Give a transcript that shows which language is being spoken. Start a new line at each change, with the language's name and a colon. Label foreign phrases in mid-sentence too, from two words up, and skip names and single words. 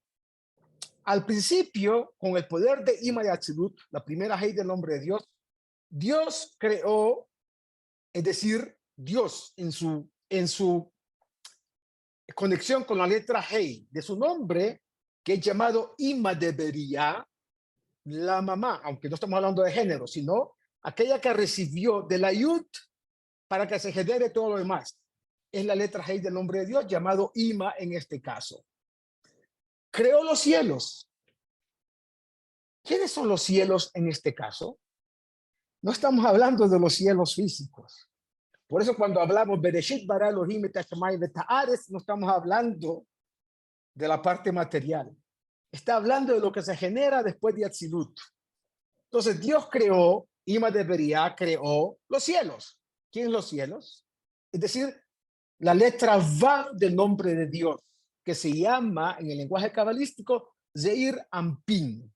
Spanish: Al principio, con el poder de Ima de Atzilut, la primera Hei del nombre de Dios, Dios creó, es decir, Dios en su conexión con la letra Hei de su nombre, que es llamado Ima de Beria, la mamá, aunque no estamos hablando de género, sino aquella que recibió de la Yud para que se genere todo lo demás. Es la letra Hei del nombre de Dios, llamado Ima en este caso. Creó los cielos. ¿Quiénes son los cielos en este caso? No estamos hablando de los cielos físicos. Por eso cuando hablamos
Hebrew: בראשית ברא אלוהים את השמים ואת הארץ,
Spanish: no estamos hablando de la parte material. Está hablando de lo que se genera después de Atzilut. Entonces Dios creó, Ima de Beria creó los cielos. ¿Quién los cielos? Es decir, la letra Vav del nombre de Dios, que se llama en el lenguaje cabalístico Zeir Anpin.